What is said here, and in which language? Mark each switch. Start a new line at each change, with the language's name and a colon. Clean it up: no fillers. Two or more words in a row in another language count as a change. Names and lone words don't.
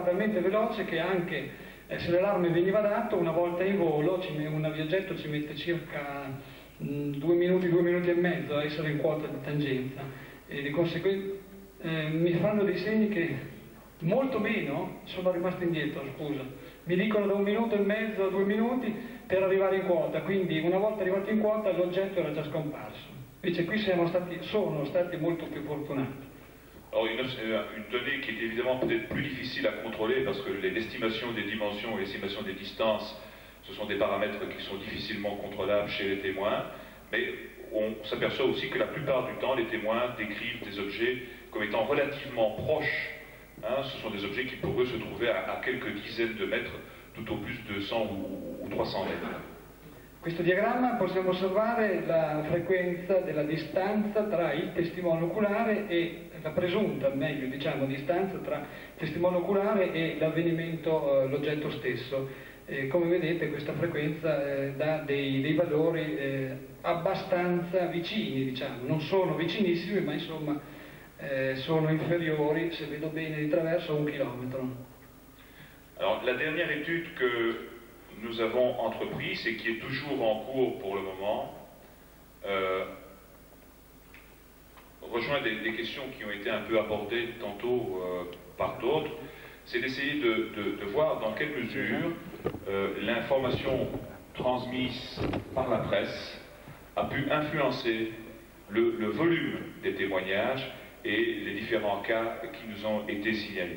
Italian: talmente veloce che anche se l'allarme veniva dato, una volta in volo un avviaggetto ci mette circa 2 minuti e mezzo a essere in quota di tangenza, e di conseguenza mi fanno dei segni che molto meno sono rimasto indietro, scusa, mi dicono da 1 minuto e mezzo a 2 minuti per arrivare in quota, quindi una volta arrivato in quota l'oggetto era già scomparso. Invece qui sono stati molto più fortunati.
French: Alors une donnée qui est évidemment peut-être plus difficile à contrôler parce que l'estimation des dimensions et l'estimation des distances, ce sont des paramètres qui sont difficilement contrôlables chez les témoins, mais on s'aperçoit aussi que la plupart du temps les témoins décrivent des objets comme étant relativement proches. Ce sont des objets qui pourraient se trouver à quelques dizaines de mètres, tout au plus de 100 ou 300 mètres.
Italian: Questo diagramma possiamo osservare la frequenza della distanza tra il testimone oculare e la presunta, meglio diciamo, distanza tra il testimone oculare e l'avvenimento, l'oggetto stesso. Come vedete questa frequenza dà dei valori abbastanza vicini, diciamo, non sono vicinissimi, ma insomma sono inferiori, se vedo bene di traverso, a 1 chilometro.
French: Alors la dernière étude que nous avons entreprise et qui est toujours en cours pour le moment rejoint des questions qui ont été un peu abordées tantôt par d'autres, c'est d'essayer de voir dans quelle mesure l'information transmise par la presse a pu influencer le volume des témoignages et les différents cas qui nous ont été signalés.